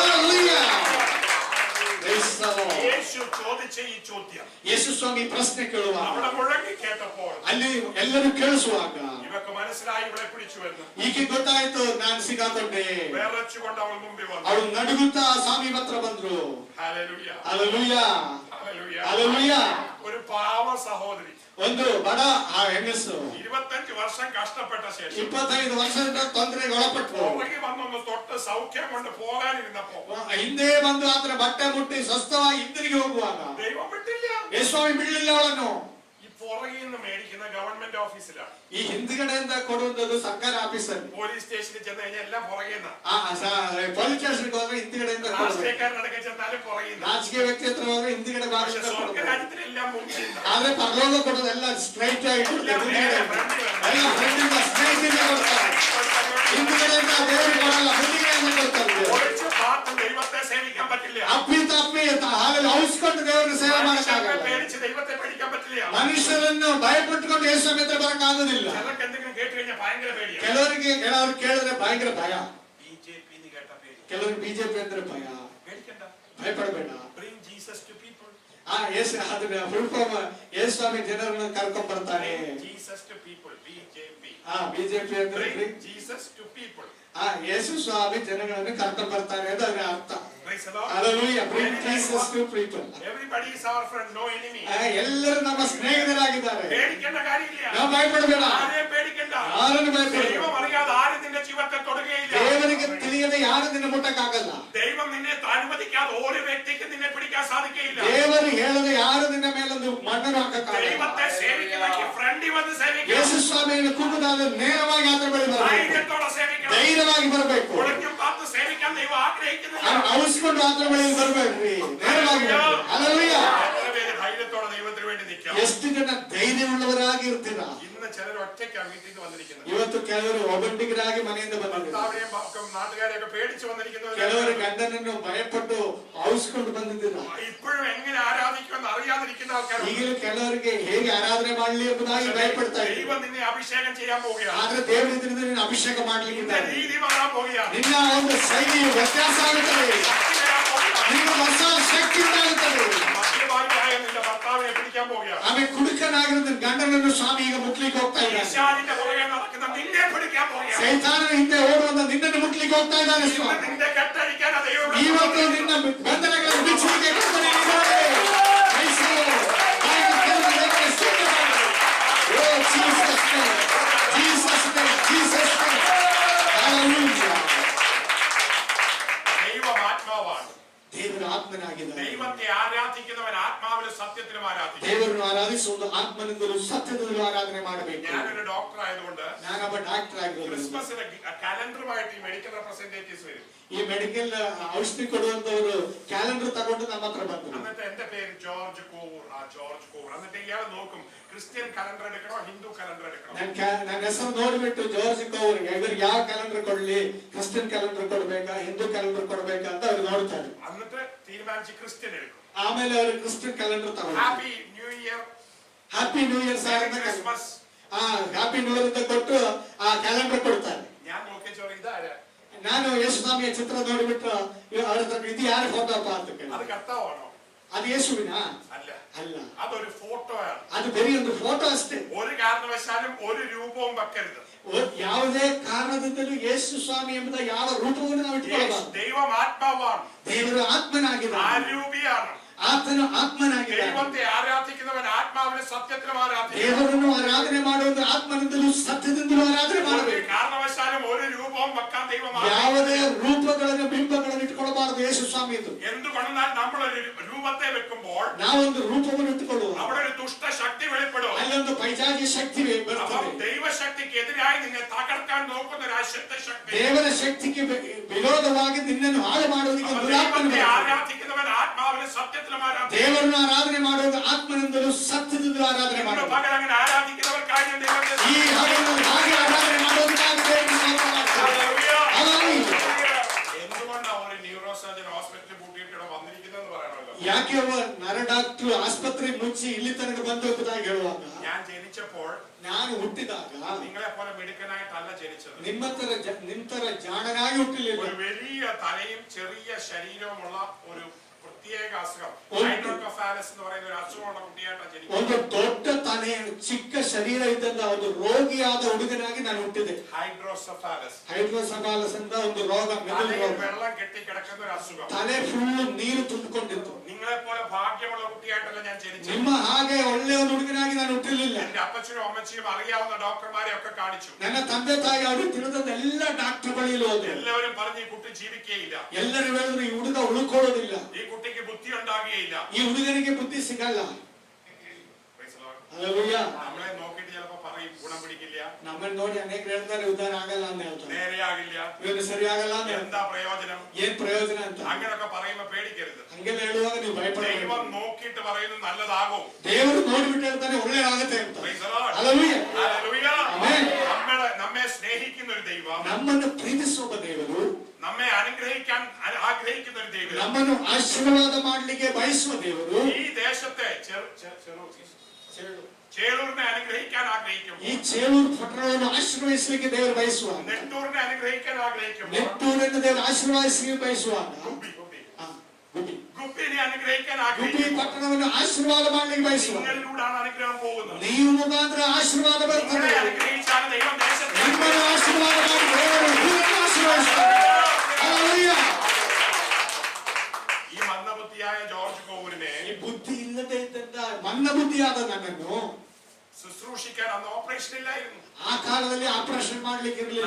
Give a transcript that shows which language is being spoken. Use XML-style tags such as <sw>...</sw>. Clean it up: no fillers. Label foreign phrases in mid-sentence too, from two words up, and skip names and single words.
<kn>ಹಲ್ಲೆಲೂಯಾ.</kn> <en>Praise the Lord.</en> <ml>യേശു ഈ ചോദ്യം യേശുസ്വാമി പ്രശ്നം കേಳುವಾಗ അവിടെ മുഴങ്ങി കേട്ടപ്പോൾ</ml> <kn>ಅಲ್ಲಿ ಎಲ್ಲರೂ ಕೇಳಿಸುವಾಗ</kn> <ml>ഇവക്ക് മനസ്സിലായി ഇവിടെ പിടിച്ചുവെന്ന്.</ml> <kn>ಈಕೆ ಗೊತ್ತಾಯ್ತು ನಾನು ಸಿಗಾಕೊಂಡೆ.</kn> <ml>വിറച്ചുകൊണ്ട് അവൾ മുമ്പിൽ വന്നു.</ml> <kn>ಅವಳು ನಡುಗುತ್ತಾ ಸ್ವಾಮಿ ಹತ್ರ ಬಂದ್ರು.</kn> <ml>ഹല്ലേലൂയ</ml> <kn>ಹಲ್ಲೆಲೂಯ</kn> <ml>ഹല്ലേലൂയ.</ml> <kn>ಹಲ್ಲೆಲೂಯ.</kn> <ml>ഒരു പാവ സഹോദരി</ml> <kn>ಒಂದು ಬಡ ಹೆಂಗಸು</kn> <ml>25 വർഷം കഷ്ടപ്പെട്ട ശേഷം</ml> <kn>25 ವರ್ಷದಿಂದ ತೊಂದರೆಗೆ ಒಳಪಟ್ಟು</kn> <ml>പുറകെ വന്നൊന്ന് തൊട്ട് സൗഖ്യം കൊണ്ട് പോകാനിരുന്നപ്പോ</ml> <kn>ಹಿಂದೆ ಬಂದು ಆತರ ಬಟ್ಟೆ ಮುಟ್ಟಿ ಸ್ವಸ್ಥವಾಗಿ ಹಿಂದಿರುಗಿ ಹೋಗುವಾಗ</kn> <ml>ദൈവം വിട്ടില്ല.</ml> <kn>ಯೇಸುಸ್ವಾಮಿ ಬಿಡಲಿಲ್ಲ ಅವಳನ್ನು.</kn> <ml>ഈ പുറകിൽ നിന്ന് മേടിക്കുന്ന</ml> <en>government office.</en> <kn>ಈ ಹಿಂದ್ಗಡೆಯಿಂದ ಕೊಡುವುದು ಸರ್ಕಾರಿ ಆಫೀಸಲ್ಲಿ.</kn> <en>police station</en> <ml>ചെന്ന് കഴിഞ്ഞാൽ എല്ലാം പുറകിൽ നിന്ന്.</ml> <en>police station</en> <kn>ಹೋದ್ರೆ ಹಿಂದ್ಗಡೆಯಿಂದ</kn> <ml>രാഷ്ട്രീയക്കാരനടക്കം ചെന്നാലും പുറകിൽ നിന്ന്.</ml> <kn>ರಾಜಕೀಯ ವ್ಯಕ್ತಿ ಹತ್ರ ಹೋದ್ರೆ ಹಿಂದ್ಗಡೆ</kn> <ml>പക്ഷെ സ്വർഗരാജ്യത്തിലെല്ലാം മുമ്പിൽ നിന്ന്.</ml> <kn>ಆದ್ರೆ ಪರಲೋಕ ಕೊಡೋದೆಲ್ಲ ಸ್ಟ್ರೈಟ್ ಆಗಿ ಎಲ್ಲ ಫ್ರೆಂಡಿಂದ ಸ್ಟ್ರೈಟ್ ಇಂದ ಕೊಡ್ತಾರೆ. ಹಿಂದ್ಗಡೆಯಿಂದ ದೇವರು ಕೊಡಲ್ಲ, ಮುಂದಿಗೆಯಿಂದ ಕೊಡ್ತಾರೆ.</kn> <ml>ഒളിച്ച് പാർത്ത് ദൈവത്തെ സേവിക്കാൻ പറ്റില്ല.</ml> <kn>ಅಪ್ಪಿ ತಪ್ಪಿ ಹಾಲಲ್ಲಿ ಔಸ್ಕೊಂಡು ದೇವರನ್ನು ಸೇವೆ ಮಾಡಕ್ಕಾಗಲ್ಲ.</kn> <ml>പേടിച്ച് ദൈവത്തെ പേടിക്കാൻ പറ്റില്ല.</ml> <kn>ಮನುಷ್ಯರನ್ನು ಭಯಪಟ್ಟುಕೊಂಡು ಯೇಸು ಹತ್ರ ಬರಕ್ಕಾಗೋದಿಲ್ಲ.</kn> <ml>ചിലർക്ക് എന്തെങ്കിലും കേട്ട് കഴിഞ്ഞാൽ ഭയങ്കര പേടിയാണ്.</ml> <kn>ಕೆಲವರು ಕೇಳಿದ್ರೆ ಭಯಂಕರ ಭಯ.</kn> <ml>ബിജെപി എന്ന് കേട്ട പേടി.</ml> <kn>ಕೆಲವರು ಬಿಜೆಪಿ ಅಂದ್ರೆ ಭಯ.</kn> <ml>പേടിക്കണ്ട.</ml> <kn>ಭಯಪಡಬೇಡ.</kn> <en>Bring Jesus to people.</en> <kn>ಯೇಸು ಅದನ್ನ ಹುಡುಕೋಮ ಯೇಸುಸ್ವಾಮಿ ಜನರನ್ನು ಕರ್ಕೊಂಡ್ ಬರ್ತಾನೆ.</kn> <en>Jesus to people. BJP.</en> <kn>ಬಿಜೆಪಿ ಅಂದ್ರೆ</kn> <en>Bring Jesus to people.</en> <kn>ಯೇಸುಸ್ವಾಮಿ ಜನಗಳನ್ನು ಕರ್ಕೊಂಡ್ ಬರ್ತಾನೆ ಅಂತ ಅದರ ಅರ್ಥ.</kn> <en>Praise the Lord. Hallelujah. Bring Jesus to people. Everybody is our friend, no enemy.</en> <kn>ಎಲ್ಲರೂ ನಮ್ಮ ಸ್ನೇಹಿತರಾಗಿದ್ದಾರೆ.</kn> <ml>പേടിക്കേണ്ട കാര്യമില്ല.</ml> <kn>ನಾವು ಭಯಪಡಬೇಡ.</kn> <ml>ആരെയും പേടിക്കണ്ട.</ml> <kn>ಯಾರನ್ನು ಭಯಪಡಬೇಡ.</kn> <ml>ദൈവം അറിയാതെ ആരും നിന്റെ ജീവിതത്തെ തൊടുകയില്ല.</ml> <kn>ದೇವರಿಗೆ ತಿಳಿಯದೆ ಯಾರು ನಿನ್ನ ಮುಟ್ಟಕ್ಕಾಗಲ್ಲ.</kn> <ml>ദൈവം നിന്നെ അനുവദിക്കാതെ ഒരു വ്യക്തിക്ക് നിന്നെ പിടിക്കാൻ സാധിക്കില്ല.</ml> <kn>ದೇವರು ಹೇಳದೆ ಯಾರು ನಿನ್ನ ಮೇಲೊಂದು ಮಣ್ಣನ್ನು ಹಾಕಕ್ಕಾಗಲ್ಲ.</kn> <ml>ദൈവത്തെ സേവിക്കണമെങ്കിൽ ഫ്രണ്ടിൽ വന്ന് സേവിക്കണം.</ml> <kn>ಯೇಸುಸ್ವಾಮಿಯನ್ನು ಕೂಗುದಾದ್ರೆ ನೇರವಾಗಿ ಆತರ ಬಳಿ ಬರಬೇಕು.</kn> <ml>ധൈര്യത്തോടെ സേവിക്കണം.</ml> <kn>ಧೈರ್ಯವಾಗಿ ಬರಬೇಕು.</kn> <ml>ഒളിഞ്ഞും പാത്ത് സേവിക്കാൻ ദൈവം ആഗ്രഹിക്കുന്നില്ല.</ml> <kn>ಔಸ್ಕೊಂಡು ಆತರ ಬಳಿ ಬರ್ಬೇಕ್ರಿ. ನೇರವಾಗಿ ಬರಬೇಕು. ಹಲ್ಲೆಲೂಯಾ.</kn> <ml>ധൈര്യത്തോടെ ദൈവത്തിന് വേണ്ടി നിൽക്കാം.</ml> <kn>ಎಷ್ಟು ಜನ ಧೈರ್ಯವುಳ್ಳವರಾಗಿ ಇರ್ತೀರಾ?</kn> <ml>ഇന്ന് ചിലർ ഒറ്റയ്ക്കാണ് വീട്ടിൽ നിന്ന് വന്നിരിക്കുന്നത്.</ml> <kn>ಇವತ್ತು ಕೆಲವರು ಒಬ್ಬಂಟಿಗರಾಗಿ ಮನೆಯಿಂದ ಬಂದಿದ್ದಾರೆ.</kn> <ml>നാട്ടുകാരെയൊക്കെ പേടിച്ചു വന്നിരിക്കുന്നത്.</ml> <kn>ಕೆಲವರು ಗಂಡನನ್ನು ಭಯಪಟ್ಟು ಔಸ್ಕೊಂಡು ಬಂದಿದ್ದೀರಾ.</kn> <ml>ഇപ്പോഴും എങ്ങനെ ആരാധിക്കുമെന്ന് അറിയാതിരിക്കുന്ന ആൾക്കാർ.</ml> <kn>ಈಗಲೂ ಕೆಲವರಿಗೆ ಹೇಗೆ ಆರಾಧನೆ ಮಾಡಲಿ ಎಂಬುದಾಗಿ ಭಯಪಡ್ತಾ ಇದ್ದಾರೆ.</kn> <ml>ദൈവം നിന്നെ അഭിഷേകം ചെയ്യാൻ പോവുകയാണ്.</ml> <kn>ಆದ್ರೆ ದೇವರು ಇದರಿಂದ ನಿನ್ನ ಅಭಿಷೇಕ ಮಾಡಲಿಕ್ಕಿದ್ದಾರೆ.</kn> <ml>രീതി മാറാൻ പോവുകയാണ്.</ml> <kn>ನಿನ್ನ ಒಂದು ಶೈಲಿಯು ವ್ಯತ್ಯಾಸ ಆಗುತ್ತದೆ. ನಿನ್ನ ಹೊಸ ಶಕ್ತಿ ಉಂಟಾಗುತ್ತದೆ.</kn> <ml>മദ്യപാനിയായ നിന്റെ ഭർത്താവിനെ പിടിക്കാൻ പോവുകയാണ്.</ml> <kn>ಆಮೇಲೆ ಕುಡುಕನಾಗಿರುವ ಗಂಡನನ್ನು ಸ್ವಾಮಿ ಈಗ ಮುಟ್ಲಿಕ್ಕೆ ಹೋಗ್ತಾ ಇದ್ದಾನೆ.</kn> <ml>പിശാചിന്റെ പുറകെ നടക്കുന്ന നിന്നെ പിടിക്കാൻ പോവുകയാണ്.</ml> <kn>ಸೈತಾನನ ಹಿಂದೆ ಓಡುವಂತ ನಿನ್ನನ್ನು ಮುಟ್ಲಿಕ್ಕೆ ಹೋಗ್ತಾ ಇದ್ದಾನೆ ಸ್ವಾಮಿ.</kn> <ml>നിന്റെ കെട്ടഴിക്കാൻ ദൈവം</ml> <kn>ಇವತ್ತು ನಿನ್ನ ಬಂಧನಗಳನ್ನು ಬಿಚ್ಚುವಿಕೆ ಕರ್ತನೇ ಇದ್ದಾನೆ. ಕ್ರೈಸ್ತರು ಬಾಯಿಗೆ ಕರೆದು ದೇವರನ್ನು ಸ್ತೋತ್ರ ಮಾಡಿ.</kn> <en>O Jesus name, Jesus name, Jesus name.</en> <kn>ಹಲ್ಲೆಲೂಯಾ.</kn> <ml>ദൈവം ആത്മാവാണ്.</ml> <kn>ದೇವರ ಆತ್ಮನಾಗಿದ್ದಾನೆ.</kn> <ml>ദൈവത്തെ ആരാധിക്കുന്നവൻ ആത്മാവിലും സത്യത്തിലും ആരാധിക്കും.</ml> <kn>ದೇವರನ್ನು ಆರಾಧಿಸುವುದು ಆತ್ಮನಿಂದಲೂ ಸತ್ಯದಿಂದಲೂ ಆರಾಧನೆ ಮಾಡಬೇಕು.</kn> <ml>ഞാനൊരു ഡോക്ടർ ആയതുകൊണ്ട്</ml> <kn>ನಾನೊಬ್ಬ ಡಾಕ್ಟರ್ ಆಗಿರೋದು</kn> <ml>ക്രിസ്മസിന് കലണ്ടറുമായിട്ട് ഈ</ml> <en>medical representatives</en> <ml>വരും.</ml> <kn>ಈ ಮೆಡಿಕಲ್ ಔಷಧಿ ಕೊಡುವಂತವರು ಕ್ಯಾಲೆಂಡರ್ ತಗೊಂಡು ನಮ್ಮ ಹತ್ರ ಬಂದ್ರು.</kn> <ml>എന്നിട്ട് എന്റെ പേര് ജോർജ് കോവൂർ. ജോർജ് കോവൂർ. എന്നിട്ട് ഇയാൾ നോക്കും</ml> <en>Christian calendar</en> <ml>എടുക്കണോ</ml> <en>Hindu calendar</en> <ml>എടുക്കണോ.</ml> <kn>ನನ್ನ ಹೆಸರು ನೋಡ್ಬಿಟ್ಟು ಜಾರ್ಜ್ ಕೌರ್ ಇವ್ರಿಗೆ ಯಾವ ಕ್ಯಾಲೆಂಡರ್ ಕೊಡ್ಲಿ,</kn> <en>Christian calendar</en> <kn>ಕೊಡ್ಬೇಕಾ</kn> <en>Hindu calendar</en> <kn>ಕೊಡ್ಬೇಕಾ ಅಂತ ಅವ್ರು ನೋಡ್ತಾರೆ.</kn> <ml>എന്നിട്ട് തീരുമാനിച്ച് ക്രിസ്ത്യൻ എടുക്കും.</ml> <kn>ಆಮೇಲೆ ಅವರು</kn> <en>Christian calendar</en> <kn>ತಗೊಂಡು</kn> <en>Happy New Year, Happy New Year sir ಅಂತ</en> <ml>ക്രിസ്മസ്.</ml> <en>Happy New Year</en> <kn>ಅಂತ ಕೊಟ್ಟು ಆ ಕ್ಯಾಲೆಂಡರ್ ಕೊಡ್ತಾರೆ.</kn> <ml>ഞാൻ നോക്കി ചോറി ഇതാരാ.</ml> <kn>ನಾನು ಯೇಸುಸ್ವಾಮಿಯ ಚಿತ್ರ ನೋಡ್ಬಿಟ್ಟು ಅವ್ರ ಹತ್ರ ಇದು ಯಾರ ಫೋಟೋ ಅಪ್ಪ ಅಂತ ಕೇಳಿ.</kn> <ml>അത് കർത്താവാണോ?</ml> <kn>ಅದು ಯೇಸುವಿನ</kn> <ml>അല്ല,</ml> <kn>ಅಲ್ಲ,</kn> <ml>അതൊരു ഫോട്ടോയാണ്.</ml> <kn>ಅದು ಬರೀ ಒಂದು ಫೋಟೋ ಅಷ್ಟೇ.</kn> <ml>ഒരു കാരണവശാലും ഒരു രൂപവും വെക്കരുത്.</ml> <kn>ಯಾವುದೇ ಕಾರಣದಿಂದಲೂ ಯೇಸು ಸ್ವಾಮಿ ಎಂಬುದ ಯಾವ ರೂಪವನ್ನು ನಾವು ಇಟ್ಕೊಳ್ಳಬಾರದು.</kn> <ml>ദൈവം ആത്മാവാണ്.</ml> <kn>ದೇವರು ಆತ್ಮನಾಗಿದ್ದಾನೆ.</kn> <ml>ആരൂപിയാണ്.</ml> <kn>ಆತನು ಆತ್ಮನಾಗಿದ್ದಾನೆ.</kn> <ml>ദൈവത്തെ ആരാധിക്കുന്നവൻ ആത്മാവിലും സത്യത്തിലും ആരാധിക്കും.</ml> <kn>ದೇವರನ್ನು ಆರಾಧನೆ ಮಾಡುವುದು ಆತ್ಮನಿಂದಲೂ ಸತ್ಯದಿಂದಲೂ ಆರಾಧನೆ ಮಾಡಬೇಕು.</kn> <ml>കാരണവശാലും ഒരു രൂപവും വെക്കാൻ ദൈവം</ml> <kn>ಯಾವುದೇ ರೂಪಗಳನ್ನು ಬಿಂಬಗಳನ್ನು ಇಟ್ಕೊಳ್ಳಬಾರದು ಯೇಸು ಸ್ವಾಮಿ. ಇದು</kn> <ml>എന്തുകൊണ്ടെന്നാൽ നമ്മളൊരു രൂപത്തെ വെക്കുമ്പോൾ</ml> <kn>ನಾವೊಂದು ರೂಪವನ್ನು ಇಟ್ಟುಕೊಳ್ಳುವ</kn> <ml>അവിടെ ഒരു ദുഷ്ടശക്തി വെളിപ്പെടും.</ml> <kn>ಅಲ್ಲೊಂದು ಪೈಶಾಚಿ ಶಕ್ತಿ ಬರ್ತದೆ.</kn> <ml>ദൈവശക്തിക്ക് എതിരായി നിന്നെ തകർക്കാൻ നോക്കുന്ന ഒരു അശുദ്ധ ശക്തി.</ml> <kn>ದೇವರ ಶಕ್ತಿಗೆ ವಿರೋಧವಾಗಿ ನಿನ್ನನ್ನು ಹಾಳು ಮಾಡುವುದಕ್ಕೆ ದುರಾತ್ಮನು</kn> <ml>ദൈവത്തെ</ml> <kn>ಬರ್ತದೆ.</kn> <ml>ആരാധിക്കുന്നവൻ ആത്മാവിലും സത്യത്തിലും ആരാധിക്കും.</ml> <kn>ದೇವರನ್ನು ಆರಾಧನೆ ಮಾಡುವುದು ಆತ್ಮನಿಂದಲೂ ಸತ್ಯದಿಂದಲೂ ಆರಾಧನೆ ಮಾಡಬೇಕು.</kn> <ml>പകൽ അങ്ങനെ ആരാധിക്കുന്നവർക്കായി ദൈവത്തെ</ml> <kn>ಈ ಹಗಲಿನಲ್ಲಿ ಹಾಗೆ ಆರಾಧನೆ ಮಾಡೋದಕ್ಕಾಗಿ ದೇವರಿಗೆ ಸ್ತೋತ್ರ ಮಾಡ್ತಾರೆ. ಹಲ್ಲೆಲೂಯಾ.</kn> <ml>എന്തുകൊണ്ടാണ് ഒരു</ml> <en>neuro surgeon</en> <ml>ഹോസ്പിറ്റലിൽ പൂട്ടിയിട്ട് വന്നിരിക്കുന്നതെന്ന് പറയണമല്ലോ.</ml> <kn>ಯಾಕೆ ಒಬ್ಬ ನರ ಡಾಕ್ಟರ್ ಆಸ್ಪತ್ರೆ ಮುಚ್ಚಿ ಇಲ್ಲಿ ತನಕ ಬಂದು ಹೋಗುದಾಗಿ ಹೇಳುವಾಗ,</kn> <ml>ഞാൻ ജനിച്ചപ്പോൾ</ml> <kn>ನಾನು ಹುಟ್ಟಿದಾಗ</kn> <ml>നിങ്ങളെ പോലെ മിടുക്കനായിട്ടല്ല ജനിച്ചത്.</ml> <kn>ನಿಮ್ ತರ ಜಾಣನಾಗಿ ಹುಟ್ಟಲಿಲ್ಲ.</kn> <ml>ഒരു വലിയ തലയും ചെറിയ ശരീരവുമുള്ള ഒരു പ്രത്യേക അസുഖം ഹൈഡ്രോകഫാലസ് എന്ന് പറയുന്ന ഒരു അസുഖമുള്ള കുട്ടിയായിട്ടാണ് ജനിക്കുന്നത്.</ml> <kn>ಒಂದು ದೊಡ್ಡ ತಲೆ ಚಿಕ್ಕ ಶರೀರ ಇದ್ದಂತ ಒಂದು ರೋಗಿಯಾದ ಹುಡುಗನಾಗಿ ನಾನು ಹುಟ್ಟಿದೆ.</kn> <ml>ഹൈഡ്രോസഫാലസ്</ml> <kn>ಹೈಡ್ರೋಸಫಾಲಸ್ ಅಂತ ಒಂದು ರೋಗ, ಮೆದುಳು ರೋಗ.</kn> <ml>വെള്ളം കെട്ടി കിടക്കുന്ന ഒരു അസുഖം.</ml> <kn>ತಲೆ ಫುಲ್ ನೀರು ತುಂಬಿಕೊಂಡಿತ್ತು.</kn> <ml>നിങ്ങളെ പോലെ ഭാഗ്യമുള്ള കുട്ടിയായിട്ടല്ല ഞാൻ ജനിച്ചത്.</ml> <kn>ನಿಮ್ಮ ಹಾಗೆ ಒಳ್ಳೆಯ ಒಂದು ಹುಡುಗನಾಗಿ ನಾನು ಹುಟ್ಟಲಿಲ್ಲ.</kn> <ml>എന്റെ അപ്പച്ചനും അമ്മച്ചിയും അറിയാവുന്ന ഡോക്ടർമാരെ ഒക്കെ കാണിച്ചു.</ml> <kn>ನನ್ನ ತಂದೆ ತಾಯಿ ಅವರು ತಿಳಿದ ಎಲ್ಲ ಡಾಕ್ಟರ್ ಬಳಿಯಲ್ಲಿ ಹೋದ್ರು.</kn> <ml>എല്ലാവരും പറഞ്ഞു ഈ കുട്ടി ജീവിക്കുകയില്ല,</ml> <kn>ಎಲ್ಲರೂ ಹೇಳಿದ್ರು ಈ ಹುಡುಗ ಉಳ್ಕೊಳ್ಳೋದಿಲ್ಲ,</kn> <ml>ഈ കുട്ടിക്ക് ബുദ്ധി ഉണ്ടാകുകയില്ല.</ml> <kn>ಈ ಹುಡುಗನಿಗೆ ಬುದ್ಧಿ ಸಿಗಲ್ಲ.</kn> <en>Praise the Lord.</en> <kn>ಹಲ್ಲೆಲೂಯಾ.</kn> <ml>നമ്മളെ നോക്കിയിട്ട് ചിലപ്പോ പറയും ഗുണം പിടിക്കില്ല,</ml> <kn>ನಮ್ಮನ್ನು ನೋಡಿ ಅನೇಕರು ಹೇಳ್ತಾರೆ ಉದ್ಧಾರ ಆಗಲ್ಲ ಅಂತ ಹೇಳ್ತಾರೆ,</kn> <ml>നേരെയാകില്ല,</ml> <kn>ಇವನು ಸರಿಯಾಗಲ್ಲ ಅಂತ ಹೇಳ್ತಾರೆ.</kn> <ml>എന്താ പ്രയോജനം,</ml> <kn>ಏನ್ ಪ್ರಯೋಜನ ಅಂತ</kn> <ml>അങ്ങനൊക്കെ പറയുമ്പോ പേടിക്കരുത്.</ml> <kn>ಹಂಗೆಲ್ಲ ಹೇಳುವಾಗ ನೀವು ಭಯಪಡಬೇಡಿ.</kn> <ml>ദൈവം നോക്കിയിട്ട് പറയുന്നത് നല്ലതാകും.</ml> <kn>ದೇವರು ನೋಡಿಬಿಟ್ಟು ಹೇಳ್ತಾನೆ ಒಳ್ಳೆಯದಾಗುತ್ತೆ ಅಂತ.</kn> <en>Praise the Lord.</en> <kn>ಹಲ್ಲೆಲೂಯಾ.</kn> <en>Hallelujah. Amen.</en> <ml>നമ്മെ സ്നേഹിക്കുന്ന ഒരു ദൈവം,</ml> <kn>ನಮ್ಮನ್ನು ಪ್ರೀತಿಸುವ ದೇವರು,</kn> <ml>നമ്മെ അനുഗ്രഹിക്കാൻ ആഗ്രഹിക്കുന്ന ഒരു ദൈവം,</ml> <kn>ನಮ್ಮನ್ನು ಆಶೀರ್ವಾದ ಮಾಡಲಿಕ್ಕೆ ಬಯಸುವ ದೇವರು,</kn> <ml>ഈ ദേശത്തെ ചേളൂരിനെ അനുഗ്രഹിക്കാൻ ആഗ്രഹിക്കുമ്പോൾ,</ml> <kn>ಈ ಚೇಳೂರು ಪಟ್ಟಣವನ್ನು ಆಶೀರ್ವದಿಸಲಿಕ್ಕೆ ದೇವರು ಬಯಸುವಾಗ,</kn> <ml>നെട്ടൂരിനെ അനുഗ്രഹിക്കാൻ ആഗ്രഹിക്കുമ്പോൾ,</ml> <kn>ನೆಟ್ಟೂರನ್ನು ದೇವರು ಆಶೀರ್ವದಿಸಲಿಕ್ಕೆ ಬಯಸುವಾಗ,</kn> <ml>ഗുപ്പിനെ അനുഗ്രഹിക്കാൻ</ml> <kn>ಗುಬ್ಬಿ</kn> <ml>ആഗ്രഹിക്കുമ്പോൾ,</ml> <kn>ಪಟ್ಟಣವನ್ನು ಆಶೀರ್ವಾದ ಮಾಡಲಿಕ್ಕೆ ಬಯಸುವಾಗ,</kn> <ml>നിങ്ങളിലൂടെയാണ് അനുഗ്രഹം പോകുന്നത്.</ml> <kn>ನೀವು ಮುಖಾಂತರ ಆಶೀರ್ವಾದ ಬರ್ತದೆ.</kn> <ml>നിങ്ങളെ അനുഗ്രഹിച്ചാണ് ദൈവം ദേശത്തെ</ml> <kn>ನಿಮ್ಮನ್ನು ಆಶೀರ್ವಾದ ಮಾಡಿ ದೇವರು ಭೂಮಿಯನ್ನು ಆಶೀರ್ವದಿಸ್ತಾರೆ. ಹಲ್ಲೆಲೂಯಾ.</kn> <ml>ഈ മന്ദബുദ്ധിയായ ജോർജ് കോവൂരിനെ</ml> <kn>ಈ ಬುದ್ಧಿ ಇಲ್ಲದೆ ಇದ್ದಂತ ಮಂದ ಬುದ್ಧಿಯಾದ ನನ್ನನ್ನು</kn> <ml>ശുശ്രൂഷിക്കാൻ അന്ന് ഓപ്പറേഷൻ ഇല്ലായിരുന്നു.</ml> <kn>ಆ ಕಾಲದಲ್ಲಿ ಆಪರೇಷನ್ ಮಾಡ್ಲಿಕ್ಕೆ ಇರಲಿಲ್ಲ.</kn>